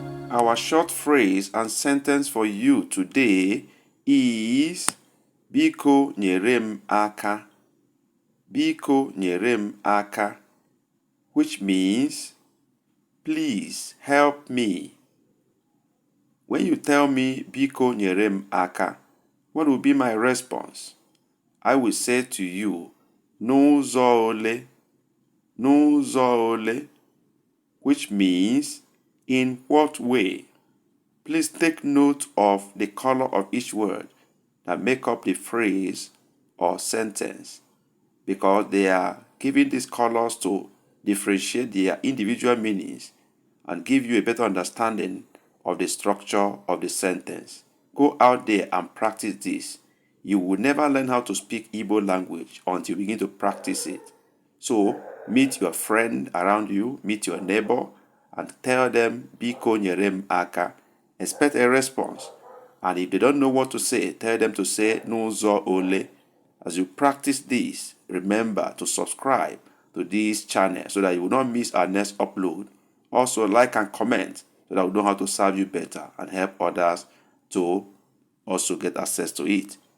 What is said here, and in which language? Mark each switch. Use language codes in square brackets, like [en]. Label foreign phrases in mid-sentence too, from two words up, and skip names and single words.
[en] Our short phrase and sentence for you today is [ig] Biko nyere m aka. Biko nyere m aka, [en] which means please help me. When you tell me [ig] Biko nyere m aka, [en] what will be my response? I will say to you, [ig] n'ụzọ ole, n'ụzọ ole, [en] which means in what way. Please take note of the color of each word that make up the phrase or sentence, because they are giving these colors to differentiate their individual meanings and give you a better understanding of the structure of the sentence. Go out there and practice this. You will never learn how to speak Igbo language until you begin to practice it. So, meet your friend around you, meet your neighbor, and tell them, [ig] Biko nyere m aka. [en] Expect a response. And if they don't know what to say, tell them to say, [ig] n'ụzọ ole. [en] As you practice this, remember to subscribe to this channel so that you will not miss our next upload. Also, like and comment so that we know how to serve you better and help others to also get access to it.